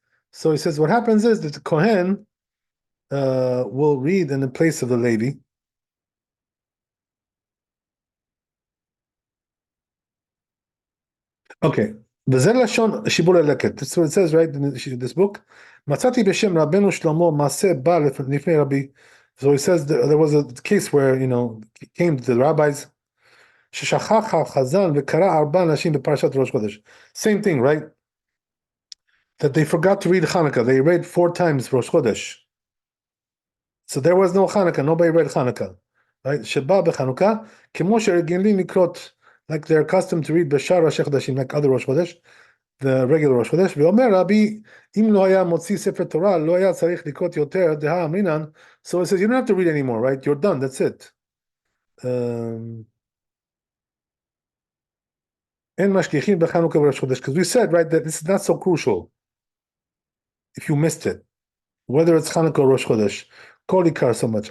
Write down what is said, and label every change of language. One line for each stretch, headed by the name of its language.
English: So he says what happens is that the Kohen will read in the place of the Levi. Okay. That's what it says, right, in this book.
Hebrew: מצאתי בשם רבנו שלמה מעשה בא לפני רבי.
English: So he says there was a case where, he came to the rabbis,
Hebrew: ששכח החזן וקרא 4 אנשים בפרשת ראש חודש.
English: Same thing, right? That they forgot to read Chanukah. They read 4 times Rosh Chodesh. So there was no Chanukah. Nobody read Chanukah. Right?
Hebrew: Sheba beChanukah, כמו שרגילים לקרות,
English: like they're accustomed to read
Hebrew: בשאר ראשי חודשים,
English: like other Rosh Chodesh, the regular Rosh Chodesh.
Hebrew: ואומר רבי, אם לא היה מוציא ספר תורה, לא היה צריך לקרות יותר, דהה אמרינן.
English: So it says, you don't have to read anymore, right? You're done, that's it.
Hebrew: En mashkichin b'Chanuka v'Rosh Chodesh,
English: because we said, right, that this is not so crucial if you missed it, whether it's Chanukah or Rosh Chodesh. Kol ikar so much.